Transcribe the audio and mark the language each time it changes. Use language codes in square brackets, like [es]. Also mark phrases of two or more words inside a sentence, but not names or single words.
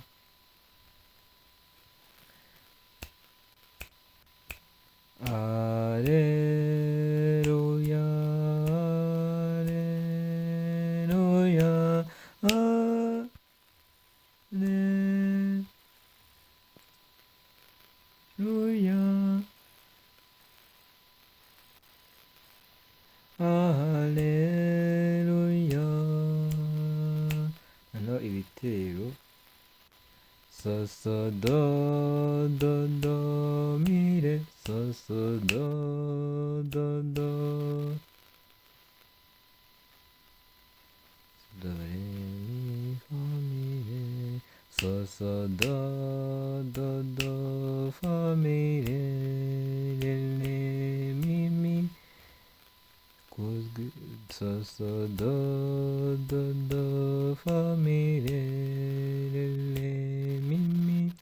[rw] Alleluia, Alleluia, Alleluia, Alleluia. Hano ibitero so do do do mi re, so do do do do re mi fa mi re, so do do do fa mi re re re mi mi, so do do do fa mi re re re mi mi,